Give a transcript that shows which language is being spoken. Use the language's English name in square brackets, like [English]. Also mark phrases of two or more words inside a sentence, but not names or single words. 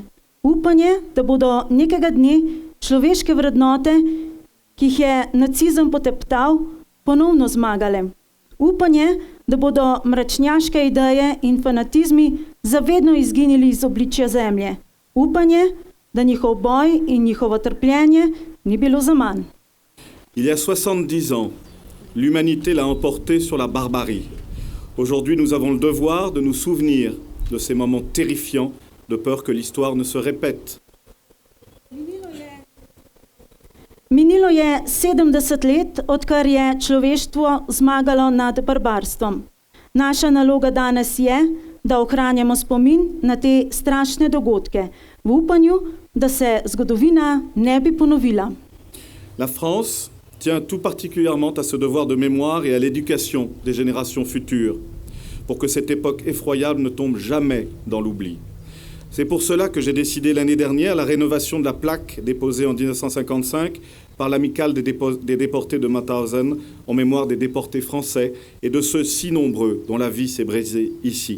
[Slovenian] Upanje, da bodo nekega dne človeške vrednote, ki jih je nacizem poteptal, ponovno zmagale. Upanje, da bodo mračnjaške ideje in fanatizmi zavedno izginili iz obličja zemlje. Upanje, da njihov boj in njihovo trpljenje ni bilo zaman. [French] Il y a 70 ans, l'humanité l'a emporté sur la barbarie. Aujourd'hui, nous avons le devoir de nous souvenir de ces moments terrifiants, de peur que l'histoire ne se répète. [Slovenian] Minilo je 70 let, odkar je človeštvo zmagalo nad barbarstvom. Naša naloga danes je, da ohranjamo spomin na te strašne dogodke, v upanju, da se zgodovina ne bi ponovila. [French] La France tient tout particulièrement à ce devoir de mémoire et à l'éducation des générations futures, pour que cette époque effroyable ne tombe jamais dans l'oubli. C'est pour cela que j'ai décidé l'année dernière la rénovation de la plaque déposée en 1955 par l'amicale des déportés de Mauthausen en mémoire des déportés français et de ceux si nombreux dont la vie s'est brisée ici.